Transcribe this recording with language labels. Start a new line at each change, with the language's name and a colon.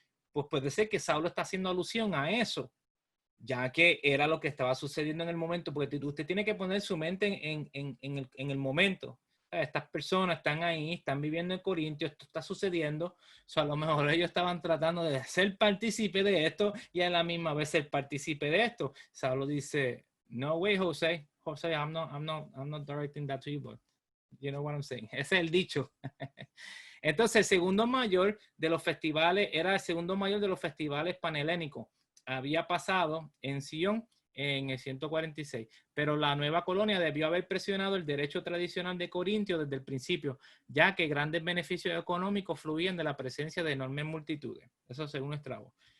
Spanish: Pues puede ser que Saulo está haciendo alusión a eso, ya que era lo que estaba sucediendo en el momento, porque usted tiene que poner su mente en el momento. Estas personas están ahí, están viviendo en Corintio, esto está sucediendo. A lo mejor ellos estaban tratando de ser partícipe de esto y a la misma vez ser partícipe de esto. Saulo dice,
English: no way, José, I'm not directing that to you, but you know what I'm saying.
Spanish: Ese es el dicho. Entonces, el segundo mayor de los festivales, era el segundo mayor de los festivales panhelénicos. Había pasado en Sion en el 146, pero la nueva colonia debió haber presionado el derecho tradicional de Corintio desde el principio, ya que grandes beneficios económicos fluían de la presencia de enormes multitudes. Eso según Estrabo.